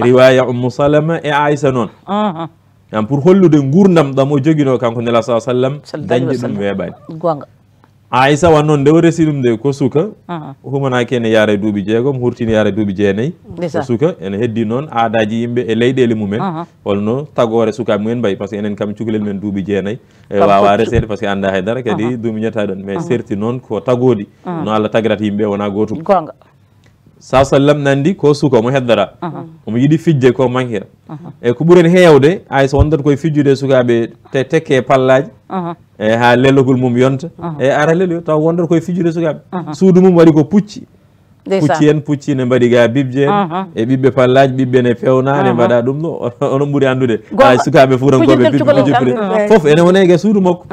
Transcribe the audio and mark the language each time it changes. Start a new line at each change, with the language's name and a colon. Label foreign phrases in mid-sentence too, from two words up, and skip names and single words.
Fula: riwaya Ummu Salama e Aïssa noon am pour hollude gurdam ɗam o joguino kanko nela sa sallam dañde ɗum weeɓani gonga Aïssa wan noon nde o resi ɗum de ko suka humanaki ene yaara e duuɓi jeegom hurtini yaara e duuɓi jeenayyi ko suka ene heddi noon aadaji yimɓe e leyɗele mumen holno tagore sukaɓe mumen mbayi
French: par ce que
Fula: enen kam cukalel men duuɓi jeenayyi e wawa resede
French: par ce que
Fula: anda haydara kadi duuɓi ñetta ɗon mais serti noon ko tagodi no Allah tagirata yimɓe wona gotum gonga sa sallam nandi ko suka omo heddora omo yiiɗi fijje ko manquira e ko ɓuuren heewde Aïssa wondata koye fijjude sukaɓe tekke pallaji e ha lelogol mum yonta e ara lelo taw wondata koye fijjude sukaɓe suudu mum waɗi ko pucci pucci ne mbaɗi ga bibje e ɓiɓɓe pallaji ɓiɓɓe ne pewna ne mbaɗa ɗum ɗo onon ɓuuri andude ha sukaɓe furankoɓe bibbe foof ene wona e suudu makko